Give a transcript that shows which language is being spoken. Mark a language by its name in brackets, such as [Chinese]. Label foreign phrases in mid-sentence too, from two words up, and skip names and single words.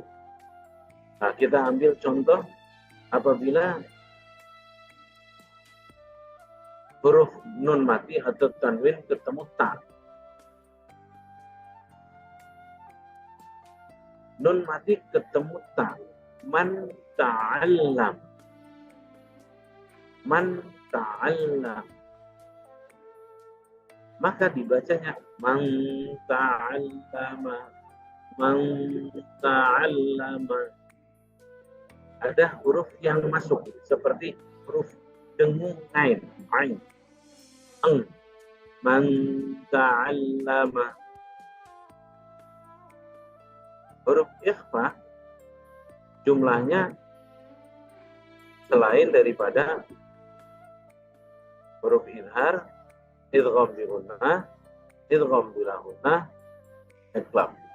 [Indonesian] Nah, kita ambil contoh apabila huruf nun mati atau tanwin ketemu ta. Nun mati ketemu ta. [Arabic] من تعلم. من تعلم. [Indonesian] Maka dibacanya [Arabic] من تعلم. من تعلم. [Indonesian] Ada huruf yang masuk seperti huruf dengung ain, eng. [Arabic] من تعلم. [Indonesian] Huruf ikhfa jumlahnya selain daripada huruf idhar, [Arabic] إدغام بغنة, إدغام بلا غنة, [Indonesian] iqlab.